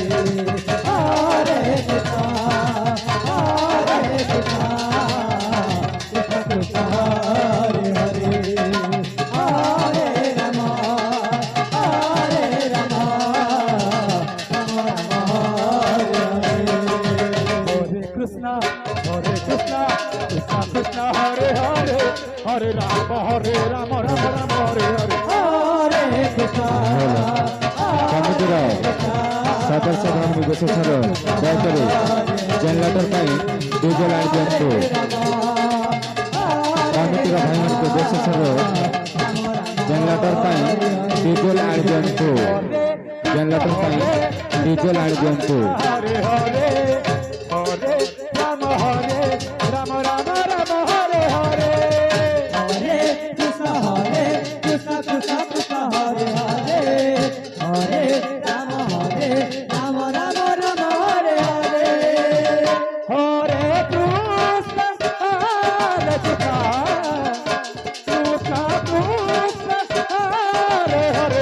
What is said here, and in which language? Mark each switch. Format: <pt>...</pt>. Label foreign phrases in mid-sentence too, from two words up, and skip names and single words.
<sa>हरे कृष्ण कृष्ण कृष्ण हरे हरे हरे राम राम हरे हरे हरे कृष्ण कृष्ण कृष्ण हरे हरे हरे राम राम हरे हरे हरे कृष्ण</sa> <or>କମିଟିର ସଦସ୍ୟଗଣ ବିଶେଷର ଦୟାକରି ଜେନେରେଟର ପାଇଁ ଡିଜେଲ ଆଣି ଦିଅନ୍ତୁ। କମିଟିର ଭାଇମାନଙ୍କୁ ବିଶେଷର ଜେନେରେଟର ପାଇଁ ଡିଜେଲ ଆଣି ଦିଅନ୍ତୁ। ଜେନେରେଟର ପାଇଁ ଡିଜେଲ ଆଣି ଦିଅନ୍ତୁ।</or> <sa>हरे हरे हरे राम राम हरे हरे हरे कृष्ण कृष्ण कृष्ण हरे हरे हरे राम हरे हरे कृष्ण कृष्ण हरे हरे</sa>